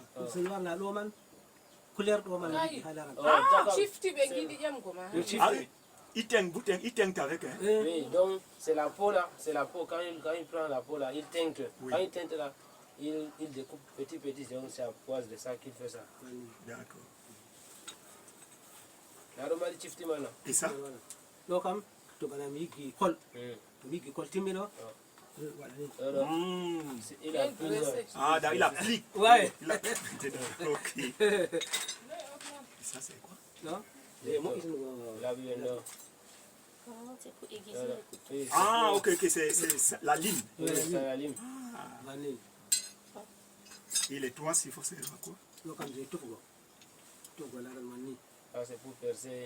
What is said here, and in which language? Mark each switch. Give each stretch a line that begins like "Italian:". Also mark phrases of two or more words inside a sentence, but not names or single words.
French: C'est noir là, l'homme. il teinte avec. Hein. Oui, donc c'est la peau là, c'est la peau. Quand il prend la peau là, il teinte. Oui. Quand il teinte là, il découpe petit, donc c'est à poise de ça qu'il fait ça. D'accord. La romali chifti mana. Et ça?
Fula: ɗo kam to bana mi yiggi kol to mi yiggi kol timmiɗo waɗa ni
French: Il a plusieurs. Ah, il applique. ouais Il applique. Ok. Et ça, c'est quoi?
Fula: non e moƴƴitnugo
French: La vie là. Comment c'est pour aiguiser le couteau? Oui, Ah, ok, c'est la lime. c'est la lime.
Fula: bannin
French: Et les toits, il faut servir à quoi?
Fula: ɗo kam je tufugo laral man ni
French: Ah, c'est pour percer.